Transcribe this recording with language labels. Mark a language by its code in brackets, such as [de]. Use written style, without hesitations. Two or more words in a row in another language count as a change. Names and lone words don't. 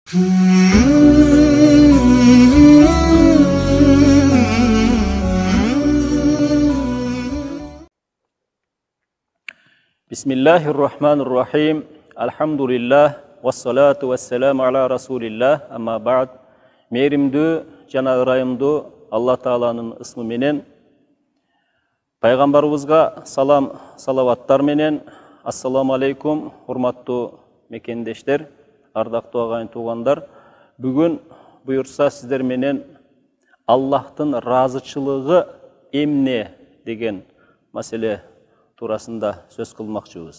[ar] Bismillahirrahmanirrahim. Alhamdulillah. والصلاة والسلام على رسول الله. أما بعد. [ky] Meyrimdүү жана ырайымдуу Алла Тааланын ысмы менен пайгамбарыбызга салам салаваттар менен [ar] السلام عليكم [ky] урматтуу мекендештер, ардактуу агайын туугандар. Бүгүн буюрса сиздер менен Аллахтын ыраазычылыгы эмне деген маселе турасында сөз кылмакчыбыз.